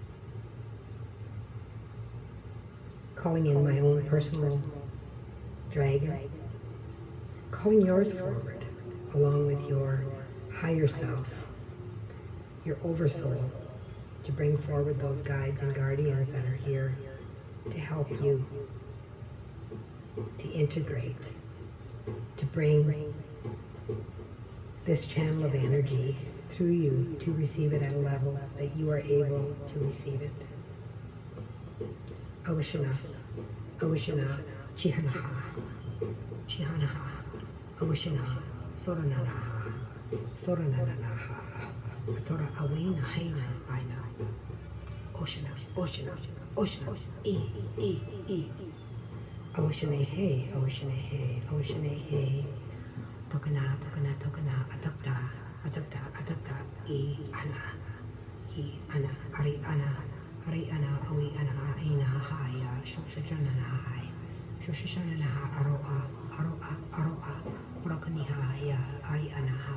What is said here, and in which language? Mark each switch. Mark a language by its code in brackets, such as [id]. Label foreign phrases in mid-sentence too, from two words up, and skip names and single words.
[en] Calling in my own personal dragon, calling yours forward, along with your higher self, your oversoul, to bring forward those guides and guardians that are here to help you, to integrate, to bring this channel of energy through you to receive it at a level that you are able to receive it. Awashana, Awashana, Chihanaha, Chihanaha, Awashana, Sorananaha, Sorananaha, Atora Awena, Haina, Aina, Oshana, Oshana, Oshana, E, Awashane, Hey, Awashane, Hey, Awashane, Hey, Tokana, Tokana, Tokana, Atokta, Atokta, Atokta, E, Ana, He, Ana, Ari, Ana. Hari ana awi ana aina haya shoshana hai shoshana ha aroa aroa aroa brokaniha ya ari ana